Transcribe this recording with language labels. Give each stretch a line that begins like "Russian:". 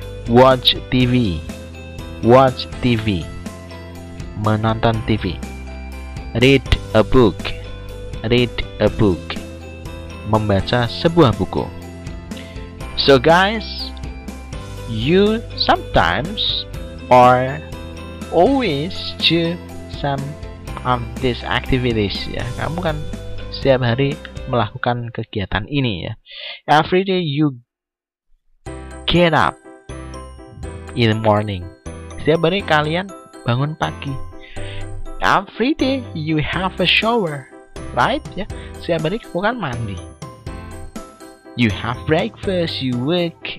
English: Watch TV. Watch TV.
Indonesian: Menonton TV.
English: Read a book. Read a book.
Indonesian: Membaca sebuah buku.
English: So guys, you sometimes or always do some of these activities ya.
Indonesian: Kamu kan setiap hari melakukan kegiatan ini ya.
English: Every day you get up in the morning.
Indonesian: Setiap hari kalian bangun pagi.
English: Every day you have a shower, right
Indonesian: ya. Setiap hari kamu kan mandi.
English: You have breakfast, you work.